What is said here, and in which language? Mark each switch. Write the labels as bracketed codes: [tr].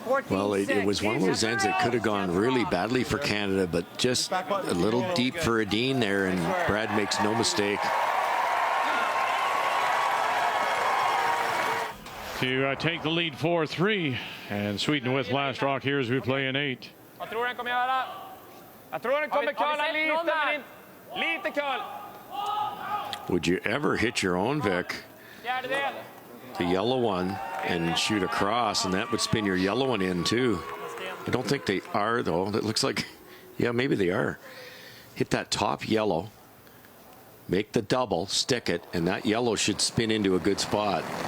[en] Well, it was one of those ends that could have gone really badly for Canada, but just a little deep for Edin there, and Brad makes no mistake. To take the lead 4-3, and Sweden with last rock here as we play in 8. [sv] Jag tror den kommer göra. Jag tror den kommer curla lite, men lite curl. [en] Would you ever hit your own, Vic? [sv] Fjärdedel. [en] The yellow one and shoot across, and that would spin your yellow one in too. I don't think they are, though. It looks like, yeah, maybe they are. Hit that top yellow, make the double, stick it, and that yellow should spin into a good spot.